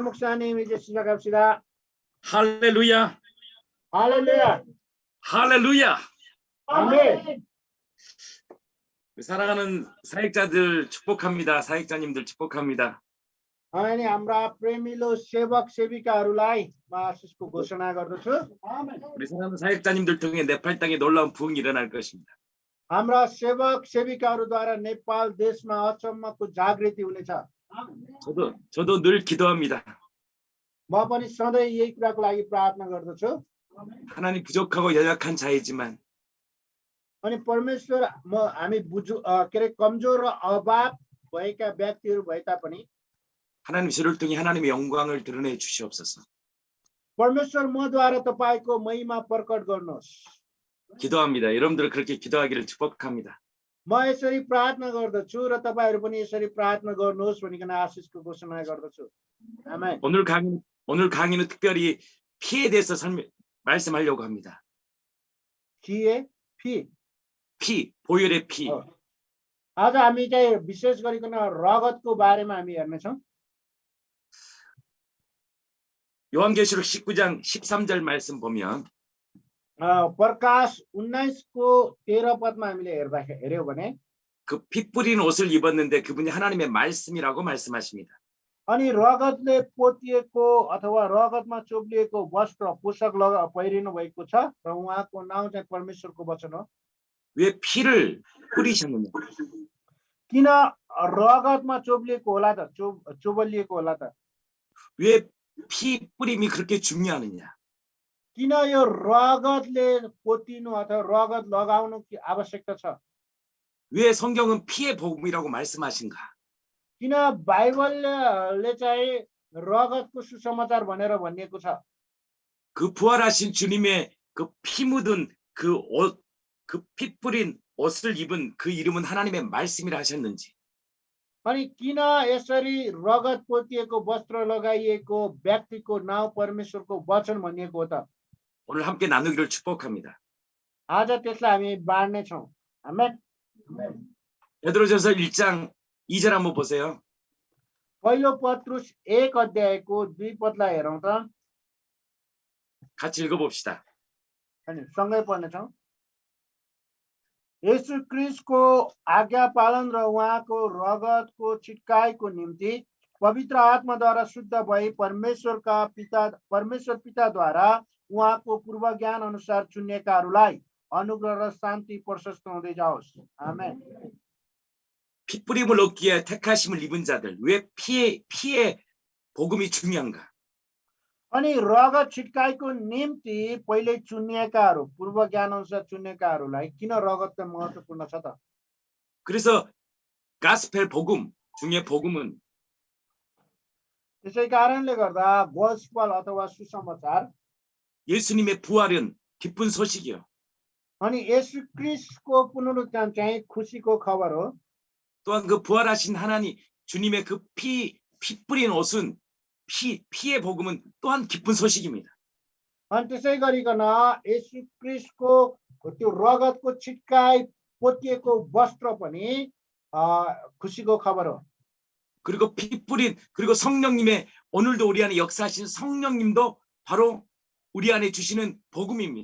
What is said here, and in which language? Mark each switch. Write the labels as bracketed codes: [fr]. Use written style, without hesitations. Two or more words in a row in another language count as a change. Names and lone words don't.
[ko] 목사님 이제 시작합시다. 할렐루야. 할렐루야. 할렐루야. 아멘. 사랑하는 사역자들 축복합니다. 사역자님들 축복합니다. [ne] अनि हाम्रा प्रेमिलो सेवक सेविकाहरूलाई म आशिषको घोषणा गर्दछु। [ko] 우리 사랑하는 사역자님들 통해 네팔 땅에 놀라운 부흥이 일어날 것입니다. [ne] हाम्रा सेवक सेविकाहरूद्वारा नेपाल देशमा अचम्मको जागृति हुनेछ। [ko] 저도 늘 기도합니다. [ne] म पनि सधैँ यही कुराको लागि प्रार्थना गर्दछु। [ko] 하나님 부족하고 연약한 자이지만 [ne] अनि परमेश्वर हामी के अरे कमजोर र अभाव भएका व्यक्तिहरू भए तापनि [ko] 하나님 저를 통해 하나님의 영광을 드러내 주시옵소서. [ne] परमेश्वर मद्वारा तपाईको महिमा प्रकट गर्नुहोस्। [ko] 기도합니다. 여러분들 그렇게 기도하기를 축복합니다. [ne] म यसरी प्रार्थना गर्दछु र तपाईहरु पनि यसरी प्रार्थना गर्नुहोस् भनिकन आशिषको घोषणा गर्दछु। आमेन। [ko] 오늘 강의는 특별히 피에 대해서 말씀하려고 합니다. 피 보혈의 피. [ne] आज हामी चाहिँ विशेष गरिकन रगतको बारेमा हामी हेर्नेछौँ। [ko] 요한계시록 19장 13절 말씀 보면 [ne] प्रकाश 19को 13 पदमा हामीले हेर्यौं भने [ko] 그 피 뿌린 옷을 입었는데 그분이 하나님의 말씀이라고 말씀하십니다. [ne] अनि रगतले पोतिएको अथवा रगतमा चोप्लिएको वस्त्र पोषक पहिरिनु भएको छ र उहाँको नाउँ चाहिँ परमेश्वरको वचन हो। [ko] 왜 피를 뿌리셨느냐? [ne] किन रगतमा चोप्लिएको होला त चोबलिएको होला त? [ko] 왜 피 뿌림이 그렇게 중요하느냐? [ne] किन यो रगतले पोतिनु अथवा रगत लगाउनु आवश्यकता छ? [ko] 왜 성경은 피의 복음이라고 말씀하신가? [ne] किन बाइबलले चाहिँ रगतको सुसमाचार भनेर भनिएको छ? [ko] 그 부활하신 주님의 그 피 묻은 그 옷, 그 피 뿌린 옷을 입은 그 이름은 하나님의 말씀이라 하셨는지. [ne] अनि किन यसरी रगत पोतिएको वस्त्र लगाइएको व्यक्तिको नाउँ परमेश्वरको वचन भनिएको हो त? [ko] 오늘 함께 나누기를 축복합니다. [ne] आज त्यसलाई हामी बाँड्ने छौं। आमेन। [ko] 베드로전서 1장 2절 한번 보세요. [ne] पहिलो पत्रुस 1 अध्यायको 2 पदलाई हेरौं त। [ko] 같이 읽어봅시다. [ne] अनि सँगै पढ्ने छौं। येशू क्रिस्टको आज्ञा पालन र उहाँको रगतको छिटकाइको निम्ति पवित्र आत्माद्वारा शुद्ध भई परमेश्वर पिताद्वारा उहाँको पूर्व ज्ञान अनुसार चुनिएकाहरूलाई अनुग्रह र शान्ति प्रशस्त हुँदै जाओस्। आमेन। [ko] 피 뿌림을 얻기에 택하심을 입은 자들, 왜 피의 복음이 중요한가? [ne] अनि रगत छिटकाइको निम्ति पहिले चुनिएकाहरू पूर्व ज्ञान अनुसार चुनिएकाहरूलाई किन रगत त महत्त्वपूर्ण छ त? [ko] 그래서 가스펠 복음 중에 복음은 [ne] त्यसै कारणले गर्दा गोस्पल अथवा सुसमाचार [ko] 예수님의 부활은 기쁜 소식이요. [ne] अनि येशू क्रिस्टको पुनरुत्थान चाहिँ खुसीको खबर हो। [ko] 또한 그 부활하신 하나님 주님의 그 피 뿌린 옷은 피의 복음은 또한 기쁜 소식입니다. [ne] अनि त्यसै गरिकन येशू क्रिस्टको त्यो रगतको छिटकाइ पोतिएको वस्त्र पनि खुसीको खबर हो। [ko] 그리고 피 뿌린 그리고 성령님의 오늘도 우리 안에 역사하시는 성령님도 바로 우리 안에 주시는 복음입니다.